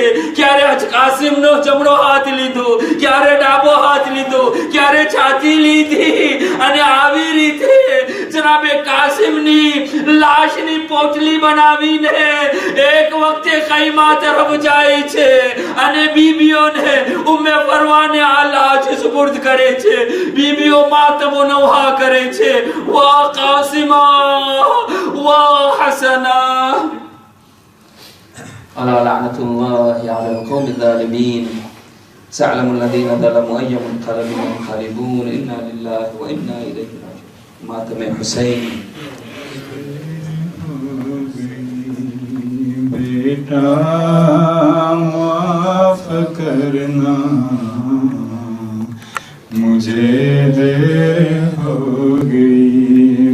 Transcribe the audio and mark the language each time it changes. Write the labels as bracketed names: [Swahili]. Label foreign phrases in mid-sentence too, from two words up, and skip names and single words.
[Gujarati] ક્યારે કાસિમનો જમણો હાથ લીધો, ક્યારે ડાબો હાથ લીધો, ક્યારે છાતી લીધી અને આવી રીતે જનાબે કાસિમની લાશની પોટલી બનાવીને એક વખતે ખૈમા તરફ જાય છે અને બીબીઓને ઉમ્મે ફરવાને આ લાશ સુપુર્દ કરે છે. બીબીઓ માતમો નવહા કરે છે વાહ કાસિમા, વાહ હસના. [Arabic] ألا لعنة الله على القوم الظالمين. سيعلم الذين ظلموا أي منقلب ينقلبون. إنا لله وإنا إليه راجعون. [Hindi] मातम हुसैन. बेटा माफ करना, मुझे देर हो गई.